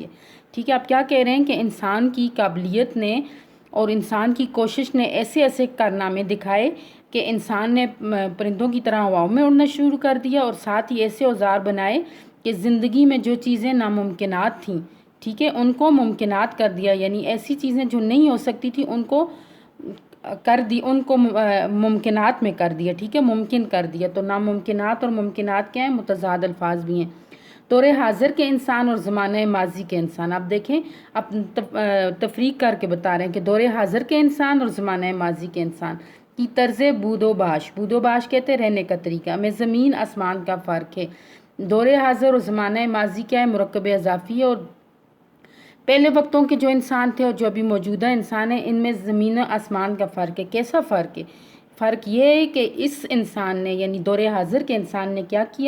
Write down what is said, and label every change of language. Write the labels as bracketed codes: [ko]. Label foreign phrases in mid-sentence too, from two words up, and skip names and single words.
[ur] ٹھیک ہے، آپ کیا کہہ رہے ہیں کہ انسان کی قابلیت نے اور انسان کی کوشش نے ایسے ایسے کارنامے دکھائے کہ انسان نے پرندوں کی طرح ہواؤں میں اڑنا شروع کر دیا، اور ساتھ ہی ایسے اوزار بنائے کہ زندگی میں جو چیزیں ناممکنات تھیں، ٹھیک ہے، ان کو ممکنات کر دیا، یعنی ایسی چیزیں جو نہیں ہو سکتی تھی ان کو کر دی، ان کو ممکنات میں کر دیا، ٹھیک ہے، ممکن کر دیا۔ تو ناممکنات اور ممکنات کیا ہیں؟ متضاد الفاظ بھی ہیں۔ دور حاضر کے انسان اور زمانہ ماضی کے انسان، آپ دیکھیں، اب تفریق کر کے بتا رہے ہیں کہ دور حاضر کے انسان اور زمانہ ماضی کے انسان کی طرز بود و باش، بود و باش کہتے ہیں رہنے کا طریقہ، میں زمین آسمان کا فرق ہے۔ دور حاضر اور زمانہ ماضی کیا ہے؟ مرکب اضافی ہے، اور پہلے وقتوں کے جو انسان تھے اور جو ابھی موجودہ انسان ہیں، ان میں زمین و آسمان کا فرق ہے۔ کیسا فرق ہے؟ فرق یہ ہے کہ اس انسان نے، یعنی دور حاضر کے انسان نے کیا کیا؟